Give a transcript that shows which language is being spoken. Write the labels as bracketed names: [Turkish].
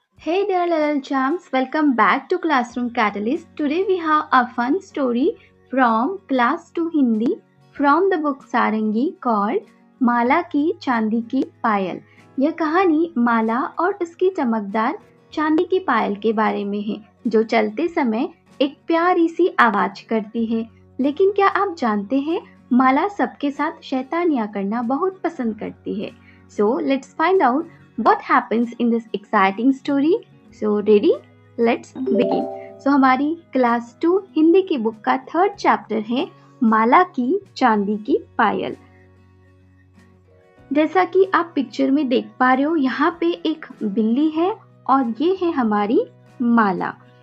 [English] Hey there, little champs. Welcome back to Classroom Catalyst. Today we have a fun story from Class 2 Hindi from the book Sarangi called Mala की चांदी की पायल। [Hindi] यह कहानी माला और उसकी चमकदार चांदी की पायल के बारे में है, जो चलते समय एक प्यारी सी आवाज करती है। लेकिन क्या आप जानते हैं, माला सबके साथ शैतानियां करना बहुत पसंद करती है। [English] So let's find out what happens in this exciting story. So ready? Let's begin. [Hindi] So हमारी क्लास 2 हिंदी की बुक का 3rd चैप्टर है माला की चांदी की पायल। जैसा कि आप पिक्चर में देख पा रहे हो, यहाँ पे एक बिल्ली है और ये है हमारी माला।